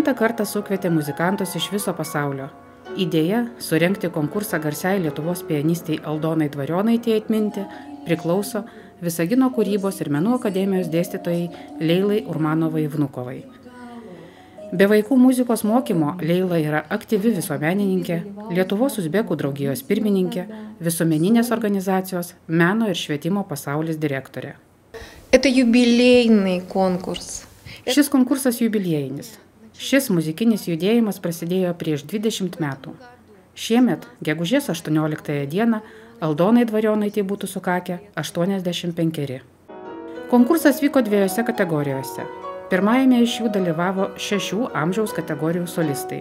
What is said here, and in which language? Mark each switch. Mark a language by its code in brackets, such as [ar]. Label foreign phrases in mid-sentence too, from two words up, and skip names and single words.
[lt] kartą sukvietė muzikantus iš viso pasaulio. Idėja surengti konkursą garsiai Lietuvos pianistei Aldonai Dvarionaitei atminti priklauso Visagino kūrybos ir menų akademijos dėstytojai Leilai Urmanovai Vnukovai. Be vaikų muzikos mokymo Leila yra aktyvi visuomenininkė, Lietuvos uzbekų draugijos pirmininkė, visuomeninės organizacijos Meno ir švietimo pasaulis direktorė. [ru] Это юбилейный конкурс. [lt] Šis konkursas jubiliejinis. Šis muzikinis judėjimas prasidėjo prieš 20 metų. Šiemet, gegužės 18 dieną, Aldonai Dvarionaitei būtų sukakę 85. Konkursas vyko 2 kategorijose. Pirmajame iš jų dalyvavo 6 amžiaus kategorijų solistai.